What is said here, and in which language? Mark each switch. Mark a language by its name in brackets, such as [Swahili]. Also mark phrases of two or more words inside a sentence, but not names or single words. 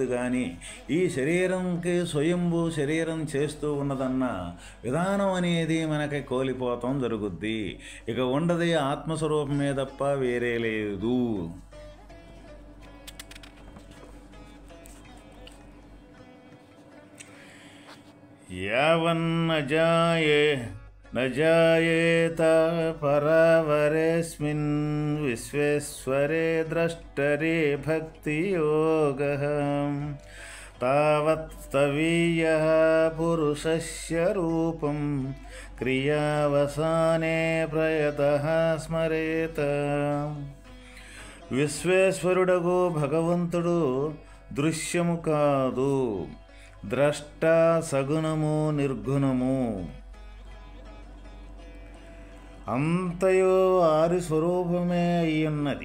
[Telugu] కానీ ఈ శరీరంకి స్వయంభూ శరీరం చేస్తూ ఉన్నదన్న విధానం అనేది మనకి కోల్పోతాం జరుగుద్ది. ఇక ఉండదు ఆత్మస్వరూపమే తప్ప వేరే లేదు. [Sanskrit] యావన్నజాయే न जायेत परावरेऽस्मिन् विश्वेश्वरे द्रष्टरे भक्तियोगः तावत्तवीयः पुरुषस्य रूपं क्रियावसाने प्रयतः स्मरेत. [Telugu] విశ్వేశ్వరుడగు భగవంతుడు దృశ్యము కాదు, ద్రష్ట సగుణము నిర్గుణము, అంతయో వారి స్వరూపమే అయ్యున్నది.